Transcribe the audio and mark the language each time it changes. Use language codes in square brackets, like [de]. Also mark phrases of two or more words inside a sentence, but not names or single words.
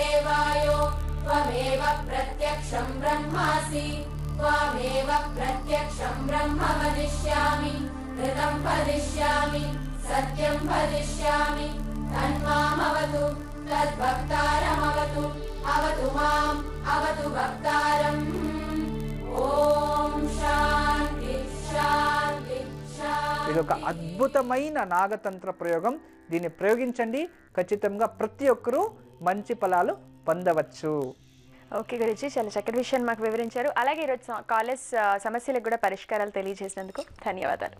[sa] वायो त्वमेव प्रत्यक्षं ब्रह्मासि त्वमेव प्रत्यक्षं ब्रह्म वदिष्यामि ऋतं वदिष्यामि सत्यं वदिष्यामि तन्मामवतु तद्भक्तारमवतु अवतु माम् अवतु भक्तारम् ॐ शान्ति शान्ति [te] ఇది ఒక అద్భుతమైన నాగతంత్ర ప్రయోగం. దీన్ని ప్రయోగించండి, ఖచ్చితంగా ప్రతి ఒక్కరూ మంచి ఫలాలు పొందవచ్చు. ఓకే గురుజీ, చాలా చక్కటి విషయాన్ని మాకు వివరించారు. అలాగే ఈరోజు కాలేజ్ సమస్యలకు కూడా పరిష్కారాలు తెలియజేసినందుకు ధన్యవాదాలు.